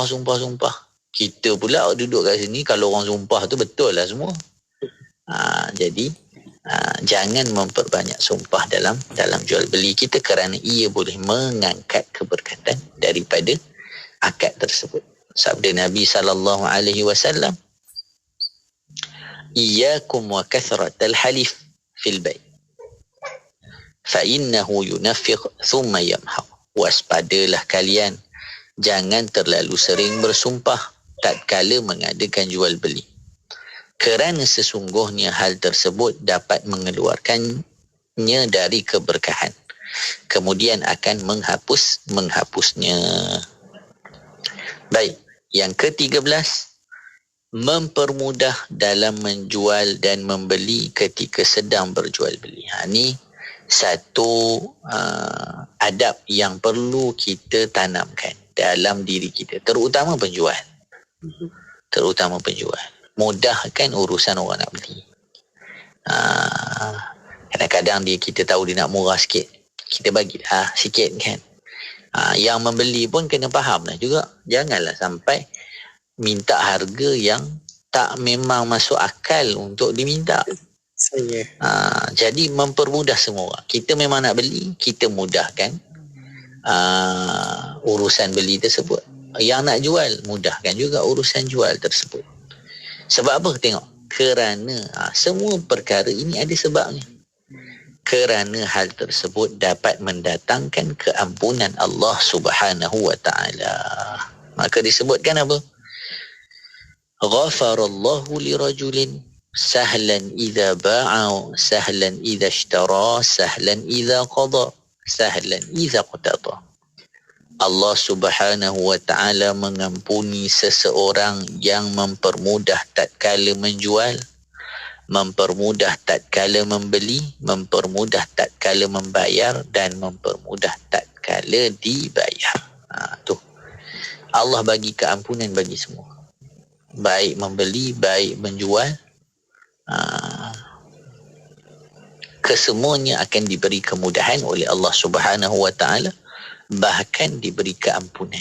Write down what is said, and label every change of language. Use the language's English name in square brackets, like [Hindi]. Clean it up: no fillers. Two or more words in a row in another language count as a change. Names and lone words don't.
[Malay] Kita pula duduk kat sini, kalau orang sumpah tu betul lah semua. Jadi jangan memperbanyak sumpah dalam jual beli kita, kerana ia boleh mengangkat keberkatan daripada akad tersebut. Sabda Nabi SAW, [Arabic] إياكم وكثرة الحلف في البيع فإنه ينفق ثم يمحق. [Malay] Waspadalah kalian, jangan terlalu sering bersumpah tatkala mengadakan jual beli, kerana sesungguhnya hal tersebut dapat mengeluarkannya dari keberkahan, kemudian akan menghapusnya. Baik, yang ke-13, mempermudah dalam menjual dan membeli ketika sedang berjual beli. Ini satu adab yang perlu kita tanamkan dalam diri kita, terutama penjual. Mudahkan urusan orang nak beli. Kadang-kadang kita tahu dia nak murah sikit, kita bagi sikit kan. Yang membeli pun kena faham lah juga. Janganlah sampai minta harga yang tak memang masuk akal untuk diminta. Jadi mempermudah semua orang. Kita memang nak beli, kita mudahkan urusan beli tersebut. Yang nak jual, mudahkan juga urusan jual tersebut. Sebab apa? Tengok. Kerana semua perkara ini ada sebabnya. Kerana hal tersebut dapat mendatangkan keampunan [Arabic] الله سبحانه وتعالى. [Malay] Maka disebutkan apa? [Arabic] غفر الله لرجل سهلا إذا باع سهلا إذا اشترى سهلا إذا قضى سهلا إذا اقتضى. الله سبحانه وتعالى [Malay] mengampuni seseorang yang mempermudah tatkala menjual, mempermudah tatkala membeli, mempermudah tatkala membayar, dan mempermudah tatkala dibayar. Tu Allah bagi keampunan bagi semua, baik membeli, baik menjual. Kesemuanya akan diberi kemudahan oleh [Arabic] الله سبحانه وتعالى, [Malay] bahkan diberi keampunan.